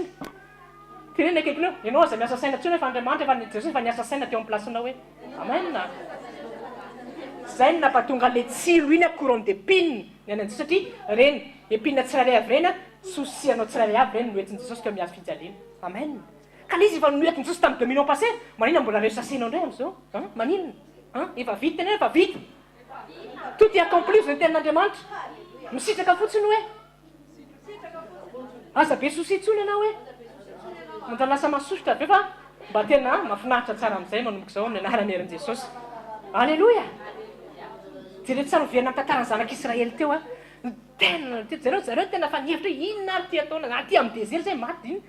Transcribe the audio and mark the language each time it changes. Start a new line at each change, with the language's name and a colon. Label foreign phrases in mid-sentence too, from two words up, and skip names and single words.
Malagasy: Tenena akaikinao, ianao aza miasa saina tsony fa Andriamanitra efa Jesosy efa niasa saina teo amin'ny placenao hoe amen. Zay ny nampatonga le tsiro iny
French: couronne d'épine
Malagasy: ny ananjy satria reny épine tsirairay avy reny souci anao tsirairay avy reny noentin'i Jesosy teo miazo fijaliana. Amen. Ka le izy efa noentin'i Jesosy tamin'ny 2000
French: ans passé,
Malagasy: maninona mbola reo sasenao indray amin'izao? Maninona? Efa vita tena efa vita.
French: Tout est accompli
Malagasy: zay ny tenin'Andriamanitra. Misitraka fotsiny hoe aza be souci tsony ianao hoe manda lasa masosotra be fa mba tena mahafinaritra tsara amin'izay manomboka izao amin'ny anarany herin'i Jesosy. Alleluia. Jereo tsara viana tantarany zanak'Israël teo tena zareo tena fa nihevitra inona ary ty ataona aty amin'ny désert zay maty iny.